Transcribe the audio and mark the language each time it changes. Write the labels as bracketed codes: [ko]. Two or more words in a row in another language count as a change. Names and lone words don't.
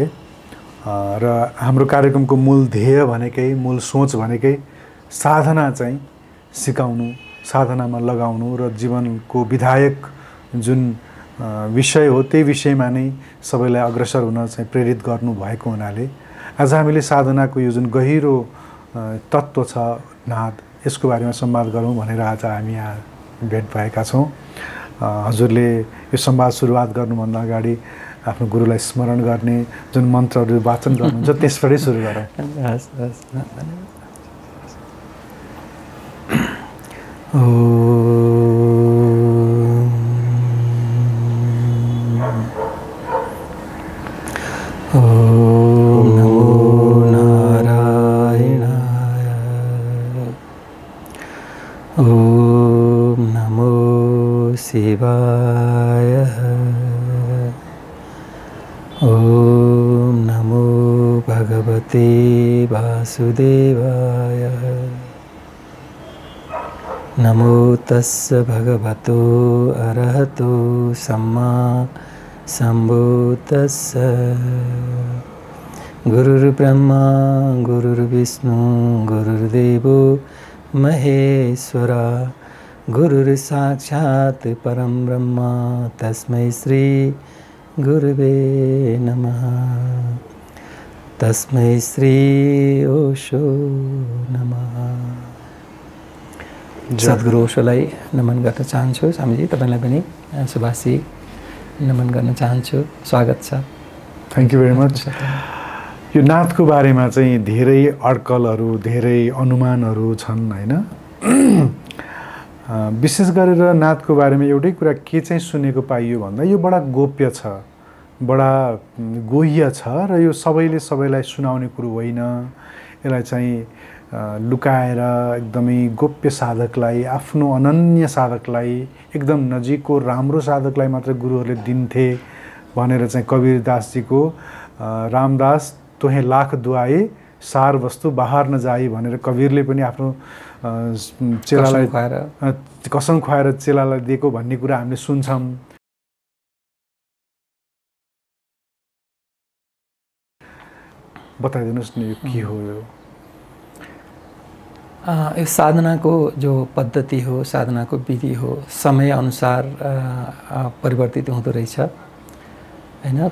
[ne] र हाम्रो कार्यक्रमको मूल ध्येय भनेकै, मूल सोच भनेकै साधना चाहिँ सिकाउनु, साधनामा लगाउनु र जीवनको विधायक जुन विषय हो त्यही विषयमा नै सबैलाई अग्रसर हुन चाहिँ प्रेरित गर्नु भएको हुनाले आज हामीले साधनाको यो जुन गहिरो तत्त्व छ नाद, यसको बारेमा संवाद गरौँ भनेर आज हामी यहाँ भेट भएका छौँ। हजुरले यो संवाद सुरुवात गर्नुभन्दा अगाडि आफ्नो गुरुलाई स्मरण गर्ने जुन मन्त्रहरू वाचन गर्नुहुन्छ त्यसबाटै सुरु गरौँ। [sa] ओम नमो नारायणाय। ओम नमो शिवाय। ओम नमो भगवते वासुदेवाय। [pi] नमो तस्य भगवतो अरहतो सम्मा सम्बुद्धस्स। [sa] गुरुर्ब्रह्मा गुरुर्विष्णु गुरुर्देवो महेश्वरा। गुरुर्साक्षात् परं ब्रह्म तस्मै श्री गुरुवे नमः। तस्मै श्री ओशो नमः। [ne] सद्गुरु ओशोलाई नमन गर्न चाहन्छु। स्वामीजी, तपाईँलाई पनि सुभाषजी नमन गर्न चाहन्छु। स्वागत छ। [en] thank you very much. [ne] यो नादको बारेमा चाहिँ धेरै अड्कलहरू, धेरै अनुमानहरू छन् हैन? विशेष गरेर नादको बारेमा एउटै कुरा के चाहिँ सुनेको पाइयो भन्दा यो बडा गोप्य छ, बडा गोह्य छ र यो सबैले सबैलाई सुनाउने कुरो होइन। यसलाई चाहिँ लुकाएर एकदमै गोप्य साधकलाई, आफ्नो अनन्य साधकलाई, एकदम नजिकको राम्रो साधकलाई मात्र गुरुहरूले दिन्थे भनेर चाहिँ कबीरदासजीको [hi] रामदास तोहे लाख दुआए सार वस्तु बाहर नजाई [ne] भनेर कबीरले पनि आफ्नो चेलालाई कसम खुवाएर चेलालाई दिएको भन्ने कुरा हामीले सुन्छौँ। बताइदिनुहोस् न यो के हो? यो साधनाको जो पद्धति हो, साधनाको विधि हो, समय अनुसार परिवर्तित हुँदो रहेछ हैन।